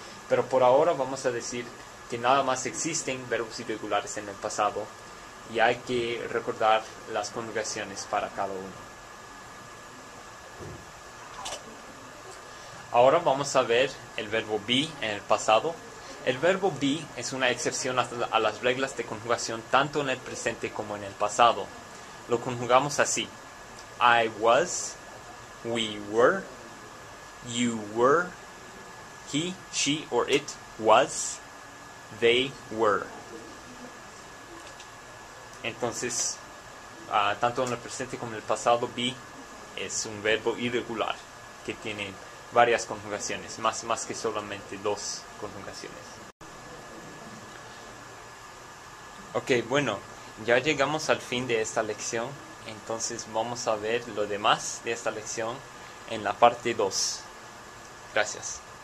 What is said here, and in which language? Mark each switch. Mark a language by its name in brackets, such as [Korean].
[Spanish] Pero por ahora vamos a decir que nada más existen verbos irregulares en el pasado y hay que recordar las conjugaciones para cada uno. Ahora vamos a ver el verbo be en el pasado. El verbo be es una excepción a las reglas de conjugación tanto en el presente como en el pasado. Lo conjugamos así: [English] I was, we were, you were, he, she or it was, they were. [Spanish] Entonces, tanto en el presente como en el pasado, be es un verbo irregular que tiene varias conjugaciones, más que solamente dos conjugaciones. Ok, bueno, ya llegamos al fin de esta lección, entonces vamos a ver lo demás de esta lección en la parte 2. Gracias.